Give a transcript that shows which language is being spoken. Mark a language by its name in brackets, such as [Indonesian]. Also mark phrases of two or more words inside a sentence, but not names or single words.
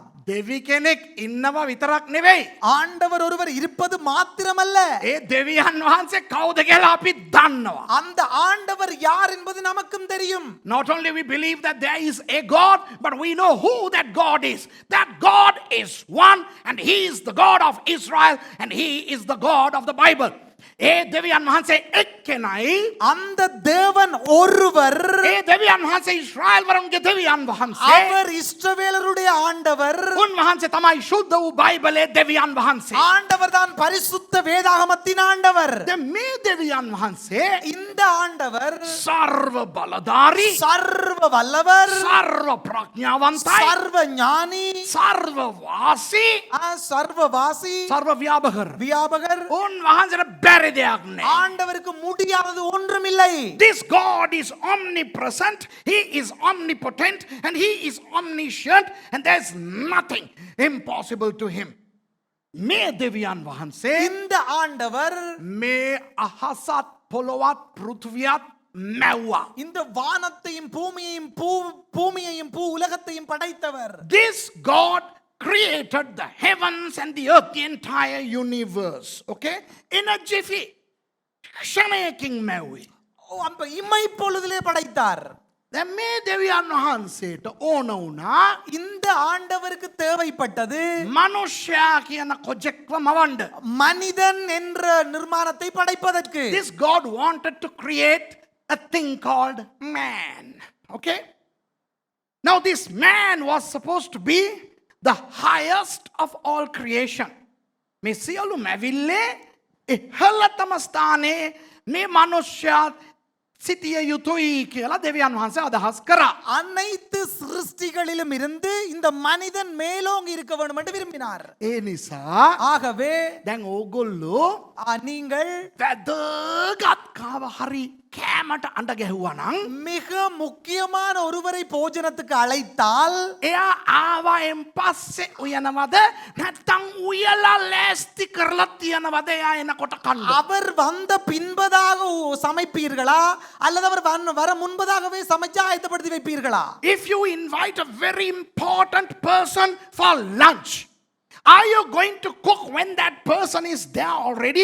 [Sinhala] දෙවි කෙනෙක් ඉන්නවා විතරක් නෙවෙයි. [Tamil] ஆண்டவர் ஒருவர் இருப்பது மாத்திரமல்ல, [Sinhala] ඒ දෙවියන් වහන්සේ කවුද කියලා අපි දන්නවා. [Tamil] அந்த ஆண்டவர் யார் என்பது நமக்கும் தெரியும். [English] Not only we believe that there is a God, but we know who that God is. That God is one, and He is the God of Israel, and He is the God of the Bible. [Sinhala] ඒ දෙවියන් වහන්සේ එක්කෙනයි. [Tamil] அந்த தேவன் ஒருவர், [Sinhala] ඒ දෙවියන් වහන්සේ ඊශ්‍රායල් වරුන්ගේ දෙවියන් වහන්සේ. [Tamil] அவர் இஸ்ரவேலருடைய ஆண்டவர். [Sinhala] උන්වහන්සේ තමයි ශුද්ධ වූ බයිබලයේ දෙවියන් වහන්සේ. [Tamil] ஆண்டவர் தான் பரிசுத்த வேதாகமத்தின் ஆண்டவர். [Sinhala] දැන් මේ දෙවියන් වහන්සේ [Tamil] இந்த ஆண்டவர் [Sinhala] සර්ව බලධාරී, [Tamil] சர்வ வல்லவர், [Sinhala] සර්ව ප්‍රඥාවන්තයි, [Tamil] சர்வ ஞானி, [Sinhala] සර්ව වාසී, [Tamil] சர்வவாசி, [Sinhala] සර්ව ව්‍යාපකர். [Tamil] வியாபகர். [Sinhala] උන්වහන්සේට බැරි දෙයක් නෑ. [Tamil] ஆண்டவருக்கு முடியாதது ஒன்றுமில்லை. [English] This God is omnipresent, He is omnipotent, and He is omniscient, and there's nothing impossible to Him. [Sinhala] මේ දෙවියන් වහන්සේ [Tamil] இந்த ஆண்டவர் [Sinhala] මේ අහසත් පොළොවත් පෘථිවියත් මැව්වා. [Tamil] இந்த வானத்தையும் பூமியையும் பூ உலகத்தையும் படைத்தவர். [English] This God created the heavens and the earth, the entire universe. Okay? In a jiffy. [Sinhala] ක්ෂණයකින් මැව්වේ. [Tamil] அப்ப இமை பொழுதிலே படைத்தார். [Sinhala] දැන් මේ දෙවියන් වහන්සේට ඕන වුණා [Tamil] இந்த ஆண்டவருக்கு தேவைப்பட்டது [Sinhala] මනුෂ්‍යයා කියන කොජෙක්ව මවන්න. [Tamil] மனிதன் என்ற நிர்மாணத்தை படைப்பதற்கு. [English] This God wanted to create a thing called man. Okay? Now this man was supposed to be the highest of all creation. [Sinhala] මේ සියලු මැවිල්ලේ ඉහළතම ස්ථානයේ මේ මනුෂ්‍යයා සිටිය යුතුයි කියලා දෙවියන් වහන්සේ අදහස් කරා. [Tamil] அனைத்து சிருஷ்டிகளிலும் இருந்து இந்த மனிதன் மேலோங்கி இருக்க வேண்டும் என்று விரும்பினார். [Sinhala] ඒ නිසා [Tamil] ஆகவே [Sinhala] දැන් ඕගොල්ලෝ [Tamil] நீங்கள் [Sinhala] වැදගත් කාව හරි කෑමට අඬ ගැහුවා නම් [Tamil] மிக முக்கியமான ஒருவரை போஜனத்துக்கு அழைத்தால் [Sinhala] එයා ආවයෙන් පස්සේ උයනවද නැත්තම් උයලා ලෑස්ති කරලා තියනවද එයා එනකොට කන්න? [Tamil] அவர் வந்த பின்பதாக சமைப்பீர்களா அல்லது அவர் வர முன்பதாகவே சமைச்சு ஆயத்தப்படுத்தி வைப்பீர்களா? [English] If you invite a very important person for lunch, are you going to cook when that person is there already?